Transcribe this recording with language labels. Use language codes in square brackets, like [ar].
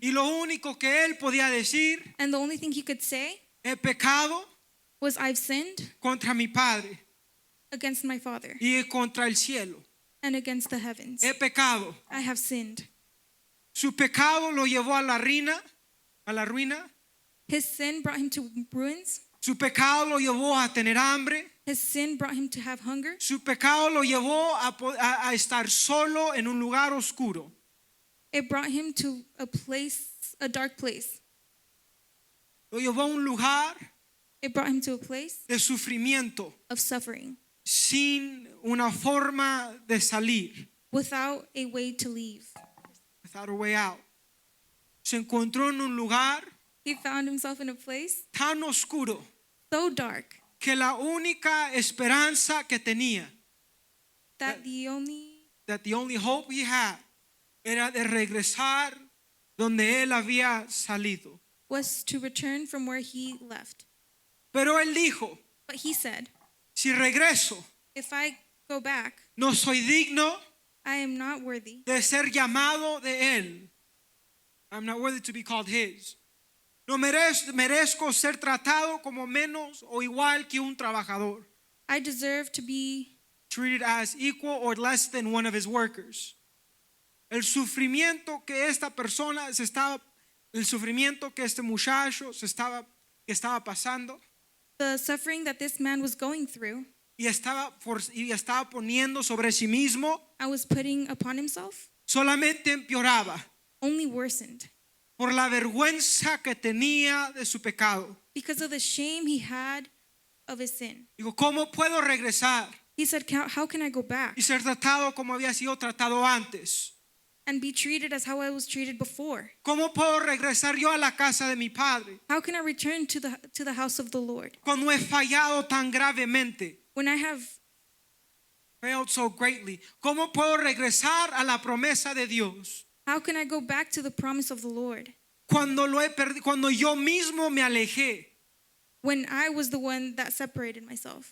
[es] Y lo único que él podía decir, [en] And the only thing he could say [es] he pecado [en] was, I've sinned [es] contra mi Padre [en] against my Father [es] y contra el cielo. [en] and against the heavens. [es] He pecado. [en] I have sinned. [es] Su pecado lo llevó a la ruina. [en] His sin brought him to ruins. [es] Su pecado lo llevó a tener hambre. [en] His sin brought him to have hunger. [es] Su pecado lo llevó a estar solo en un lugar oscuro. [en] It brought him to a dark place. [es] Lo llevó a un lugar [en] It brought him to a place [es] de sufrimiento [en] of suffering [es] sin una forma de salir. [en] without a way to leave. Without a way out. [es] Se encontró en un lugar [en] He found himself in a place [es] tan oscuro [en] so dark [es] que la única esperanza que tenía, [en] that the only hope he had, [es] era de regresar donde él había salido. [en] was to return from where he left. [es] Pero él dijo, [en] But he said, [es] si regreso, [en] if I go back, [es] no soy digno [en] I am not worthy [es] de ser llamado de él. [en] I'm not worthy to be called his. [es] No merezco ser tratado como menos o igual que un trabajador. [en] I deserve to be Treated as equal or less than one of his workers. [es] El sufrimiento que esta persona el sufrimiento que este muchacho que estaba pasando [en] the suffering that this man was going through [es] y estaba poniendo sobre sí mismo, [en] and was putting upon himself [es] solamente empeoraba [en] only worsened [es] por la vergüenza que tenía de su pecado. [en] because of the shame he had of his sin. [es] Digo, ¿cómo puedo regresar [en] He said, how can I go back [es] y ser tratado como había sido tratado antes? [en] and be treated as how I was treated before? [es] ¿Cómo puedo regresar yo a la casa de mi padre [en] How can I return to the house of the Lord [es] cuando he fallado tan gravemente? [en] when I have Failed so greatly. [es] ¿Cómo puedo regresar a la promesa de Dios [en] how can I go back to the promise of the Lord [es] cuando cuando yo mismo me alejé? [en] when I was the one that separated myself?